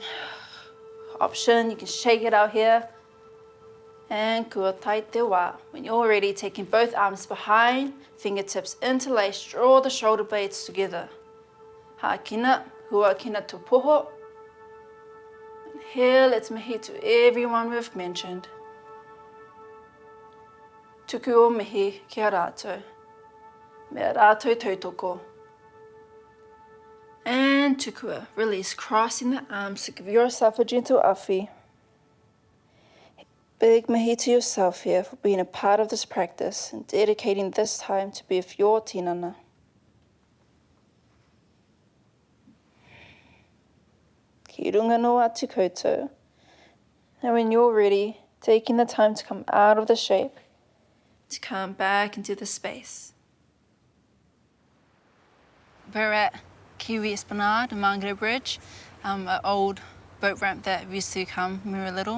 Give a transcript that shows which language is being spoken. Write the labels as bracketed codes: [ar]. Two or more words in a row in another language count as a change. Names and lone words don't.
[en] Option, you can shake it out here. And [mi] kua tai te wā. [en] When you're ready, taking both arms behind, fingertips interlace, draw the shoulder blades together. [mi] Hākina, hua kina tu poho. [en] And here, let's mihi to everyone we've mentioned. [mi] Tuku o mihi ki a rātou. Me a rātou tautoko. [en] And tukua, release, crossing the arms to give yourself a gentle awhi. Big mihi to yourself here for being a part of this practice and dedicating this time to be with your tinana. [mi] Ki runga no atu koutou. [en] And when you're ready, taking the time to come out of the shape, to come back into the space. We're at Kiwi Esplanade, Mangere Bridge, an old boat ramp that we used to come when we were little.